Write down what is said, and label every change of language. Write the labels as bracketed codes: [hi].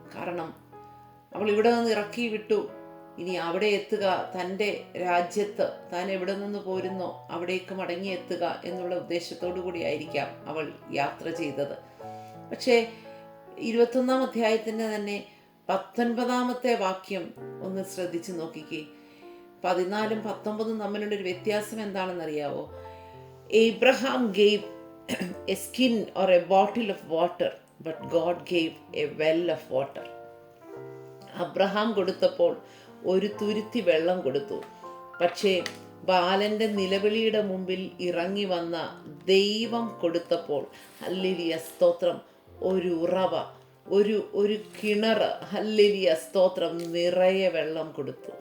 [ml] കാരണം അവൾ ഇവിടെ നിന്ന് ഇറക്കി വിട്ടു. ഇനി അവിടെ എത്തുക, തൻ്റെ രാജ്യത്ത് താൻ എവിടെ നിന്ന് പോരുന്നോ അവിടേക്ക് മടങ്ങിയെത്തുക എന്നുള്ള ഉദ്ദേശത്തോടു കൂടി ആയിരിക്കാം അവൾ യാത്ര ചെയ്തത്. പക്ഷേ 21 അധ്യായത്തിൻ്റെ തന്നെ 19 വാക്യം ഒന്ന് ശ്രദ്ധിച്ച് നോക്കിക്കേ. 14 19 തമ്മിലുള്ളൊരു വ്യത്യാസം എന്താണെന്നറിയാവോ? [en] Abraham gave a skin or a bottle of water, but God gave a well of water. [ml] Abraham കൊടുത്തപ്പോൾ ഒരു തുരുത്തി വെള്ളം കൊടുത്തു. പക്ഷേ ബാലൻ്റെ നിലവിളിയുടെ മുമ്പിൽ ഇറങ്ങി വന്ന ദൈവം കൊടുത്തപ്പോൾ ഹല്ലേലൂയ, സ്തോത്രം, ഒരു ഉറവ, ഒരു കിണർ, ഹല്ലേലൂയ, സ്തോത്രം, നിറയെ വെള്ളം കൊടുത്തു.